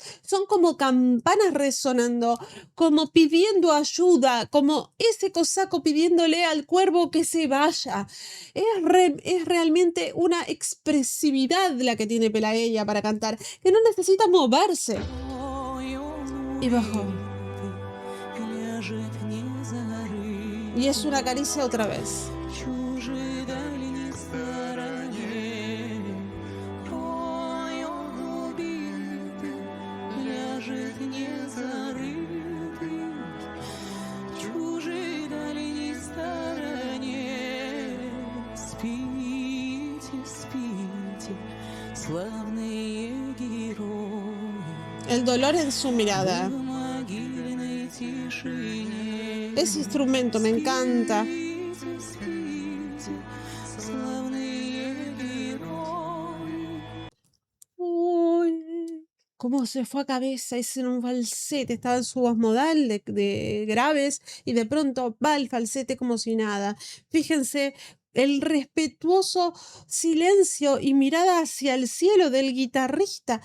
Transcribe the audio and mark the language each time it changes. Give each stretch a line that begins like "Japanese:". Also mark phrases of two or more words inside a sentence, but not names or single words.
Spanish: Son como campanas resonando, como pidiendo ayuda, como ese cosaco pidiéndole al cuervo que se vaya. Es realmente una expresividad la que tiene Pelageya para cantar, que no necesita moverse. Y bajó.
Russian: Ляжет не
Spanish: Y es una
Russian: зарыт
Spanish: caricia otra vez.
Russian: чужой дальней стороне. Ой, он убитый, ляжет не зарытый чужой дальней стороне. Спите, спите, славные герои.
Spanish: El dolor en su mirada.
Russian: В могильной тишине.
Spanish: Ese instrumento me encanta.
Russian: Спите, спите, славные герои.
Spanish: Uy, cómo se fue a cabeza, es en un falsete, estaba en su voz modal de graves y de pronto va el falsete como si nada. Fíjense el respetuoso silencio y mirada hacia el cielo del guitarrista.